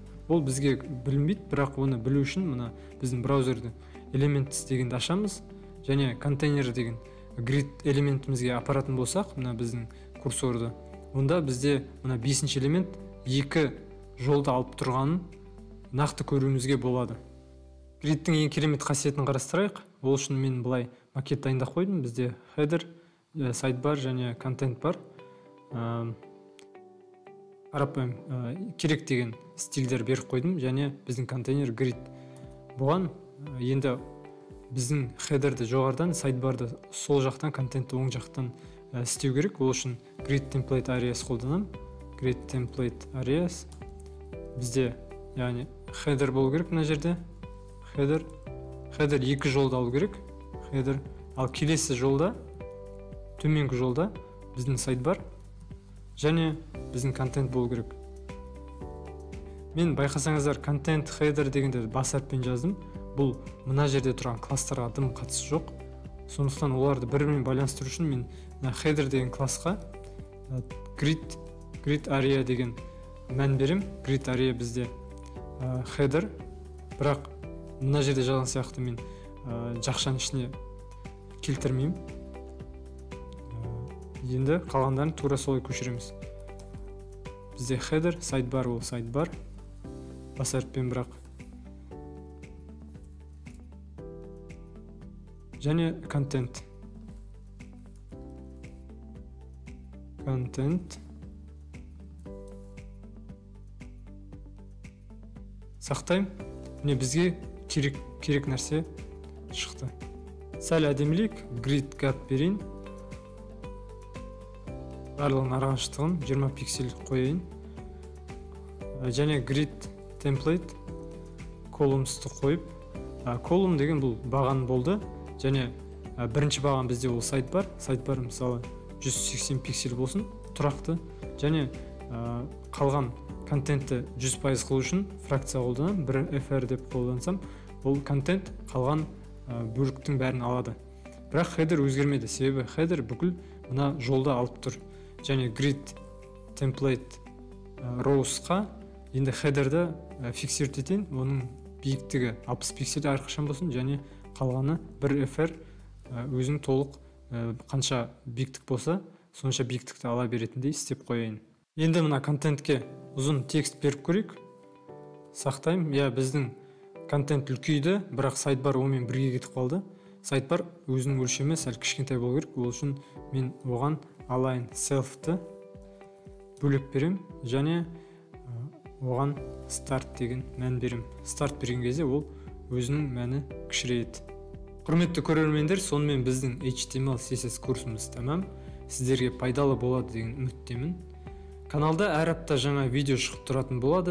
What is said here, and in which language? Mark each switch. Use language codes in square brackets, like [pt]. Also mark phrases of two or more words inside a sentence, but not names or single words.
[kk] Ол бізге білінбейді, бірақ оны білу үшін мына біздің браузерді Elements дегенді ашамыз және контейнер деген grid элементімізге апаратын болсақ, мына біздің курсорды, онда бізде мына 5-ші элемент 2 жолды алып тұрғанын нақты көруімізге болады. Gridтің ең керемет қасиетін қарастырайық. Ол үшін мен былай макет дайындап қойдым. Бізде [en] header, sidebar [kk] және контент бар. Қарапайым керек деген стильдер беріп қойдым және біздің контейнер grid. Бұған енді біздің headerді жоғардан, sidebарды сол жақтан, контентті оң жақтан істеу керек. Ол үшін [en] grid template areas [kk] қолданам. [en] Grid template areas [kk] бізде яғни header болу керек. Мына жерде header 2 жолды алу керек. Header, ал келесі жолда, төменгі жолда біздің sidebar және біздің контент болу керек. Мен байқасаңыздар, контент header дегенде бас әріппен жаздым. Бұл мына жерде тұрған кластарға дым қатысы жоқ. Сондықтан оларды бір-бірімен байланыстыру үшін мен header деген классқа [en] grid area [kk] деген мән берем. [en] Grid area [kk] бізде header, бірақ мына жерде жазған сияқты мен жақшаның ішіне келтірмеймін. Енді қалғандарын тура солай көшіреміз. Бізде [en] header, sidebar [kk] ол sidebar, бас әріппен бірақ. Және контент. Сақтаймын. Міне бізге керек нәрсе шықты. Сәл әдемілік, [en] grid gap [kk] берейін. Барлығын арақашықтығын 20 пиксель қойайын. Және [en] grid template columns'ты [kk] қойып, column деген бұл баған болды. Және бірінші баған бізде ол sidebar. Sidebar мысалы 180 пиксель болсын, тұрақты. Және қалған контентті 100% қылу үшін фракция қолданам. Бір fr деп қолдансам, бұл контент қалған бөліктің бәрін алады. Бірақ header өзгермеді, себебі header бүкіл мына жолда алып тұр. Және [en] grid template rows'қа [kk] енді headerді фиксировать етейін. Оның биіктігі 60 пиксель әрқашан болсын және қалғаны бір fr өзінің толық қанша биіктік болса, сонша биіктікті ала беретіндей істеп қояйын. Енді мына контентке ұзын текст беріп көрейік. Сақтаймын. Біздің контент үлкейді, бірақ sidebar онымен бірге кетіп қалды. Sidebar өзінің өлшемі сәл кішкентай болу керек. Ол үшін мен оған [en] align self-ті [kk] бөлек берем және оған start деген мән берем. Start берген кезде ол өзінің мәні кішірейеді. Құрметті көрермендер, сонымен біздің HTML CSS курсымыз тәмам. Сіздерге пайдалы болады деген үміттемін. Каналда әр апта жаңа видео шығып тұратын болады.